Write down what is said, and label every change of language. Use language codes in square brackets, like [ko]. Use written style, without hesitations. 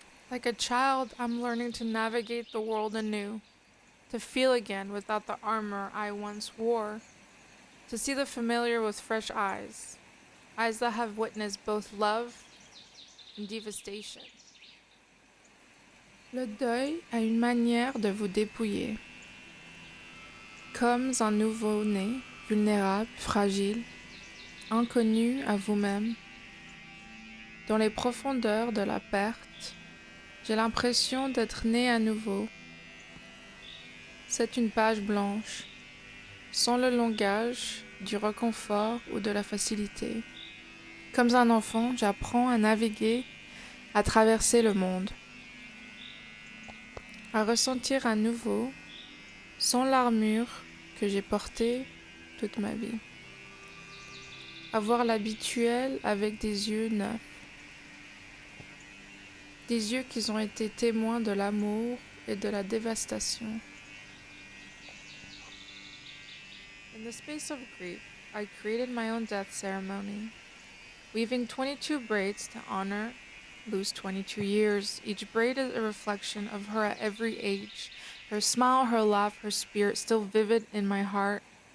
[en] Like a child, I'm learning to navigate the world anew, to feel again without the armor I once wore, to see the familiar with fresh eyes that have witnessed both love and devastation. [fr] Le deuil a une manière de vous dépouiller. Comme un nouveau-né, vulnérable, fragile, inconnu à vous-même. Dans les profondeurs de la perte, j'ai l'impression d'être né à nouveau. C'est une page blanche, sans le langage du réconfort ou de la facilité. Comme un enfant, j'apprends à naviguer, à traverser le monde, à ressentir à nouveau, sans l'armure que j'ai portée toute ma vie. À voir l'habituel avec des yeux neufs. Des yeux qui ont été témoins de l'amour et de la dévastation. [en] In the space of grief, I created my own death ceremony, weaving 22 braids to honor Lou's 22 years. Each braid is a reflection of her at every age, her smile, her laugh, her spirit still vivid in my heart.